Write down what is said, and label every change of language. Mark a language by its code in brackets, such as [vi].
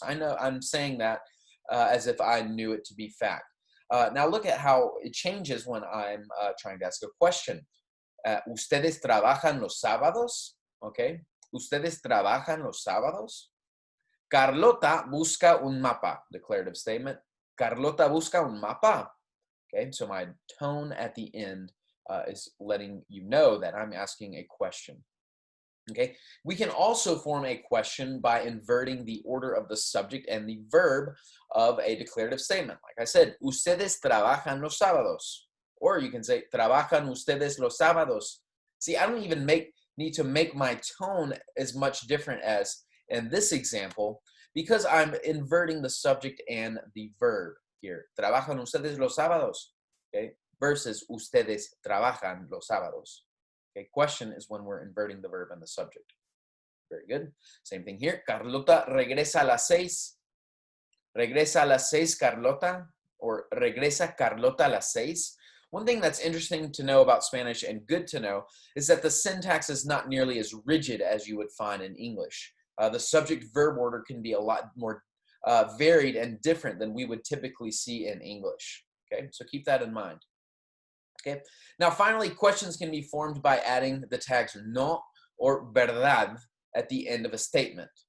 [en] I know I'm saying that as if I knew it to be fact. Now look at how it changes when I'm trying to ask a question. [es] ¿Ustedes trabajan los sábados? Okay. ¿Ustedes trabajan los sábados? Carlota busca un mapa. [en] Declarative statement. [es] Carlota busca un mapa. [en] Okay, so my tone at the end is letting you know that I'm asking a question. Okay, we can also form a question by inverting the order of the subject and the verb of a declarative statement. Like I said, [es] ustedes trabajan los sábados. [en] Or you can say, [es] trabajan ustedes los sábados. [en] See, I don't even need to make my tone as much different as in this example because I'm inverting the subject and the verb here. [es] Trabajan ustedes los sábados. Okay, versus ustedes trabajan los sábados. [en] Okay, question is when we're inverting the verb and the subject. Very good. Same thing here. [es] Carlota regresa a las 6. Regresa a las 6, Carlota. Or regresa Carlota a las 6. [en] One thing that's interesting to know about Spanish and good to know is that the syntax is not nearly as rigid as you would find in English. The subject-verb order can be a lot more varied and different than we would typically see in English. Okay, so keep that in mind. Okay, now finally, questions can be formed by adding the tags no or verdad at the end of a statement.